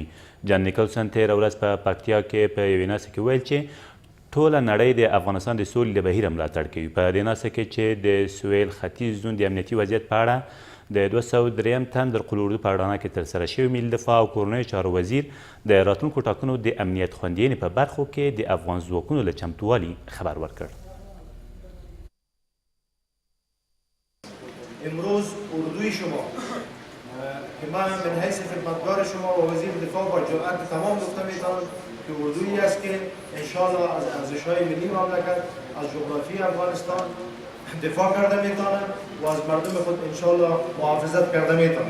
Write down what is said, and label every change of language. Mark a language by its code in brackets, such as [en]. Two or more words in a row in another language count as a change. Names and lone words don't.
[ps] جان نیکلسن تېره ورځ په پکتیا کې په یوې ناسته کې ویل چې ټوله نړۍ د افغانستان د سولې د بهیر ملاتړ کوي. په دې ناسته کې چې د سویل ختیځ زون د امنیتي وضعیت په اړه د 203 تن د قول اردو په اډانه کې ترسره شوي ملي دفاع او کورنیو چارو وزیر د راتلونکو ټاکنو د امنیت خوندیینې په برخو کې د افغان ځواکونو له چمتووالي خبر ورکړ. [fa] امروز اردوی شما که من من حیث خدمتگار شما و وزیر دفاع با جرأت تمام گفته میتونم که اردویی است که انشاءالله از ارزش‌های ملی مملکت از جغرافی افغانستان دفاع کرده میتونه و از مردم خود انشاءالله محافظت کرده میتونه.